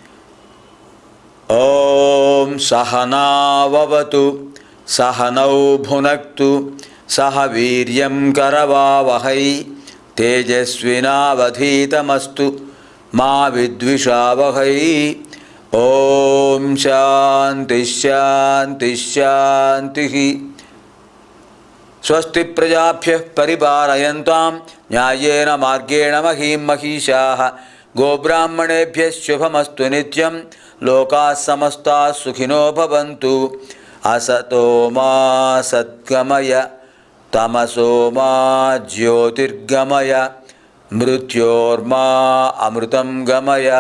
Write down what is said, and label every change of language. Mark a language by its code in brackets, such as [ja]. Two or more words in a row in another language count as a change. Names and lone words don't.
[sa] ఓం సహనావవతు సహనౌ భునక్తు సహ వీర్యం కరవావహై తేజస్వినావధీతమస్తు మా విద్విషావహై. ఓం శాంతి శాంతి శాంతి. స్వస్తి ప్రజాభ్యః పరిపాలయంతాం న్యాయేన మార్గేణ మహీం మహిషాః గోబ్రాహ్మణేభ్య శుభమస్తు నిత్యం. లోకా సమస్తా సుఖినో భవంతు. అసతో మా సద్గమయ తమసో మా జ్యోతిర్గమయ మృత్యోర్మా అమృతం గమయ.